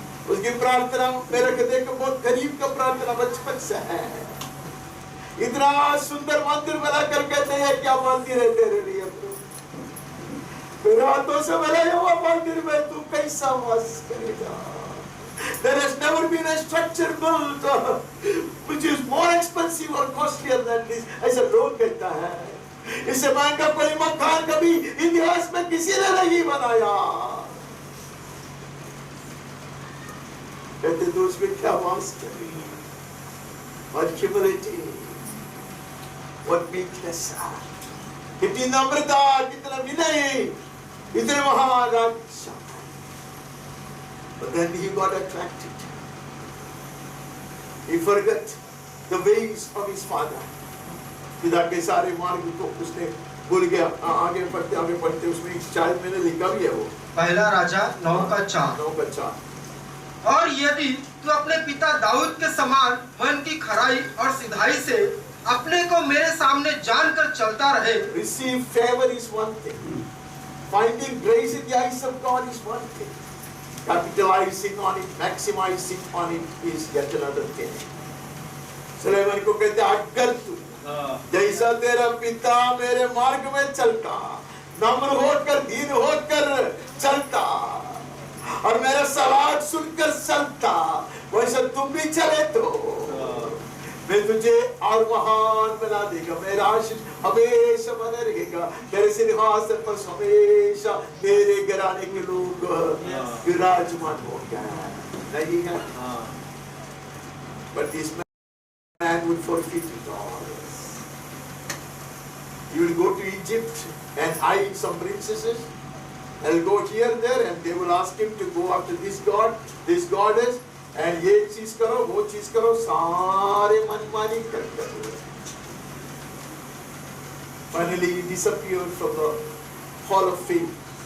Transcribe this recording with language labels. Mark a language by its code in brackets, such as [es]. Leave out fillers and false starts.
[hi] उसकी प्रार्थना मेरे हृदय के बहुत करीब का प्रार्थना बचपन से है। इतना सुंदर मंदिर बना कर कहते हैं क्या मंदिर है तेरे लिए, रातों से बनाया हुआ मंदिर में तू कैसा वास करेगा। [en] There has never been a structure built which is more expensive or costlier than this, [hi] ऐसा लोग कहता है। इससे महंगा कोई मकान कभी इतिहास में किसी ने नहीं बनाया। कहते तो उसमें क्या वास करेगा, [en] what humility, what meekness, [hi] कितनी नम्रता, कितना विनय, इतने महान राजा। [en] But then he got attracted. He forgot the ways of his father. [hi] पिता के सारे मार्ग को उसने भूल गया। आगे पढ़ते उसमें शायद मैंने लिखा भी है वो, पहला राजा 9:4। और यदि तू अपने पिता दाऊद के समान मन की खराई और सिधाई से अपने को मेरे सामने जानकर चलता रहे। [en] Receive favor is one thing. Finding grace in the eyes of God is one thing. Capitalizing on it, maximizing on it is yet another thing. [hi] Suleman को कहते अगर तू जैसा तेरा पिता मेरे मार्ग में चलता, नम्र होकर दीन होकर चलता और मेरा सलाह सुनकर चलता, वैसे तुम भी चले तो मैं तुझे और महान बना देगा। मेरा आशीष हमेशा बना रहेगा, तेरे सिंहासन पर हमेशा तेरे घराने के लोग विराजमान हो गए, नहीं है? [en] But this man would forfeit it all. He will go to Egypt and hide some princesses. They'll go here there and they will ask him to go after this goddess, and [hi] ये चीज करो, वो चीज करो, सारे मनमानी करते हुए [en] finally he disappeared from the hall of faith।